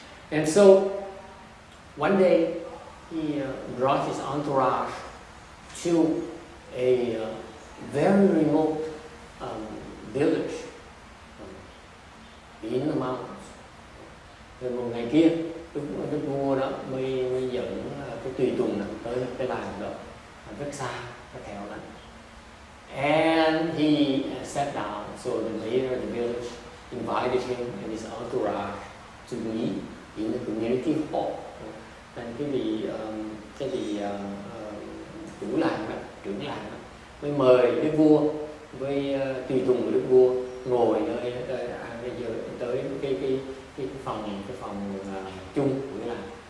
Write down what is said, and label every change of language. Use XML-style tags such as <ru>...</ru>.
<en>And so one day he brought his entourage to a very remote village in the mountains.</en> <vi>Rồi một ngày kia, đức vua đó mới dẫn cái tùy tùng tới cái làng đó rất xa, rất hẻo lánh.</vi> <en>And he sat down, so the mayor of the village invited him and his entourage to meet in the community hall.</en> <vi>Nên cái vị chủ làng đó, trưởng làng đó, mới mời đức vua với tùy tùng của đức vua ngồi nơi tới cái phòng chung của cái làng.</vi>